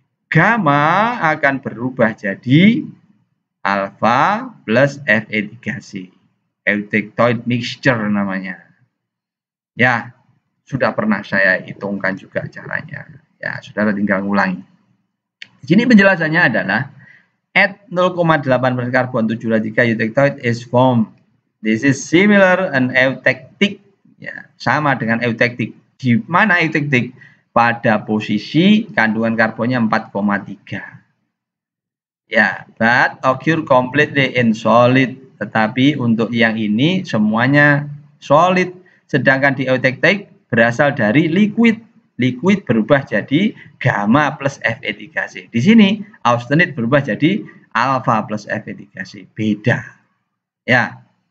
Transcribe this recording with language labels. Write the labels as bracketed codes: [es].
[id] Gamma akan berubah jadi alfa plus Fe3C. Eutectoid mixture namanya. Ya, sudah pernah saya hitungkan juga caranya. Ya, saudara tinggal ngulangi. Di sini penjelasannya adalah [en] at 0,8% karbon 723 eutectoid is formed. This is similar an eutectic. [id] Ya, sama dengan eutectic. Di mana eutectic? Pada posisi kandungan karbonnya 4,3. [en] Ya, but occur completely in solid. [id] Tetapi untuk yang ini semuanya solid. Sedangkan di eutectic berasal dari liquid. Liquid berubah jadi gamma plus Fe3C. Di sini austenite berubah jadi alpha plus Fe3C. Beda. Ya.